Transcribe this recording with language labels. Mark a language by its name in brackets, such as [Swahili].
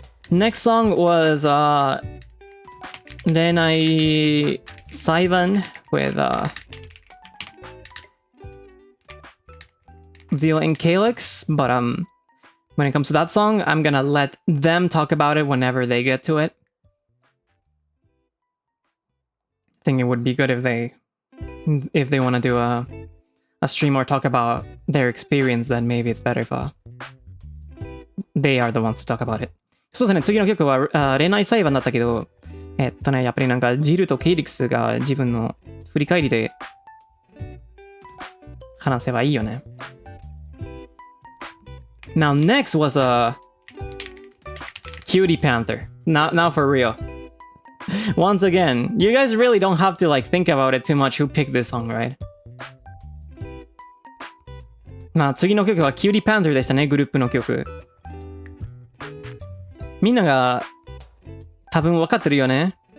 [English] Next song was NIJISANJI with Zeal and Calyx, but when it comes to that song, I'm gonna let them talk about it whenever they get to it. I think it would be good if they want to do a stream or talk about their experience, then maybe it's better if they are the ones to talk about it. [Japanese] そうですね、次の曲は恋愛裁判だったけど、やっぱりなんかジルとケイリクスが自分の振り返りで話せばいいよね。 [English] Now next was Cutie Panther. Now for real. Once again, you guys really don't have to like think about it too much who picked this song, right? [Japanese] まあ次の曲は Cutie Panther でしたね、グループの曲。みんなが多分分かってるよね。